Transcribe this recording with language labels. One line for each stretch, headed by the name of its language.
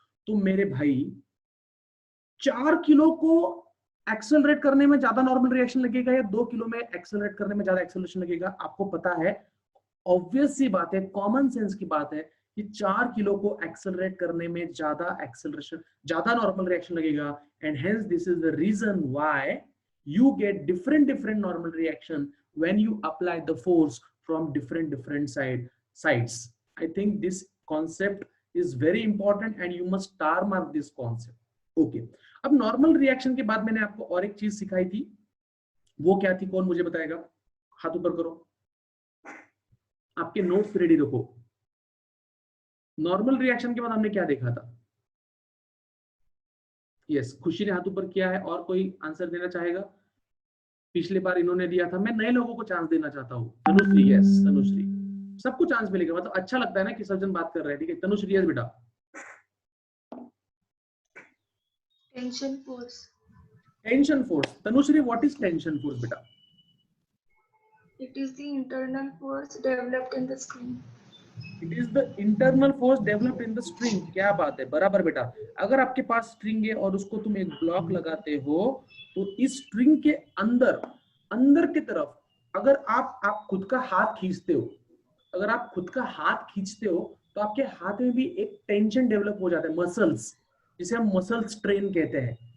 Hindi: तो मेरे भाई 4 किलो को एक्सेलरेट करने में ज्यादा नॉर्मल रिएक्शन लगेगा या 2 किलो में एक्सेलरेट करने में ज्यादा एक्सेलरेशन लगेगा? आपको पता है, ऑब्वियस सी बात है, कॉमन सेंस की बात है कि 4 किलो को एक्सेलरेट करने में ज्यादा एक्सेलरेशन, ज्यादा नॉर्मल रिएक्शन लगेगा।
English: And hence this is the reason why you get different normal reaction when you apply the force from different sides. I think this concept is very important and you must star mark this concept.
Hindi: Okay, अब normal reaction के बाद मैंने आपको और एक चीज सिखाई थी, वो क्या थी, कौन मुझे बताएगा? हाथ ऊपर करो, आपके नोट्स रेडी रखो। नॉर्मल रिएक्शन के बाद हमने क्या देखा था? यस, खुशी ने हाथ ऊपर किया है। और कोई आंसर देना चाहेगा? पिछले बार इन्होंने दिया था, मैं नए लोगों को चांस देना चाहता हूँ। तनुश्री, यस तनुश्री, सबको चांस मिलेगा, मतलब अच्छा लगता है ना कि सब जन बात कर रहे हैं। ठीक है तनुश्री, यस बेटा।
English: Tension force. Tension force, Tanushree what is tension force बेटा? It is the internal force developed in the string. It is the internal force developed in the string.
Hindi: क्या बात है, बराबर बेटा। अगर आपके पास स्ट्रिंग है और उसको तुम एक ब्लॉक लगाते हो तो इस स्ट्रिंग के अंदर, अंदर की तरफ अगर आप खुद का हाथ खींचते हो, अगर आप खुद का हाथ खींचते हो तो आपके हाथ में भी एक टेंशन डेवलप हो जाता है, मसल्स, जिसे हम मसल स्ट्रेन कहते हैं।